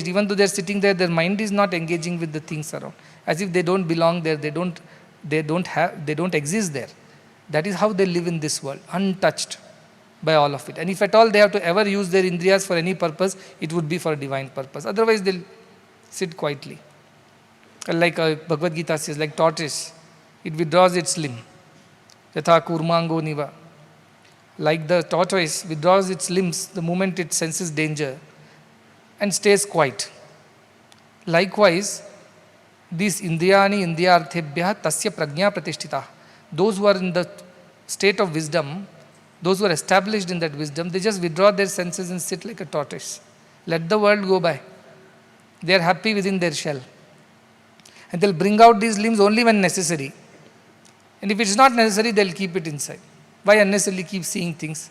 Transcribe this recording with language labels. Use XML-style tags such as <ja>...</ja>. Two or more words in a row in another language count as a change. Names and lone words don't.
<en>Even though they are sitting there, their mind is not engaging with the things around. As if they don't belong there, they don't exist there. That is how they live in this world, untouched by all of it. And if at all they have to ever use their indriyas for any purpose, it would be for a divine purpose. Otherwise, they'll sit quietly. Like Bhagavad Gita says, like tortoise, it withdraws its limb.</en> <sa>यथा कुर्माङ्गो निव.</sa> <en>Like the tortoise withdraws its limbs the moment it senses danger and stays quiet. Likewise, these</en> <sa>इन्द्रियाणि इन्द्रियार्थेभ्य तस्य प्रज्ञा प्रतिष्ठिता.</sa> <en>Those who are in the state of wisdom, those who are established in that wisdom, they just withdraw their senses and sit like a tortoise. Let the world go by. They are happy within their shell. And they'll bring out these limbs only when necessary. And if it's not necessary, they'll keep it inside. Why unnecessarily keep seeing things?</en>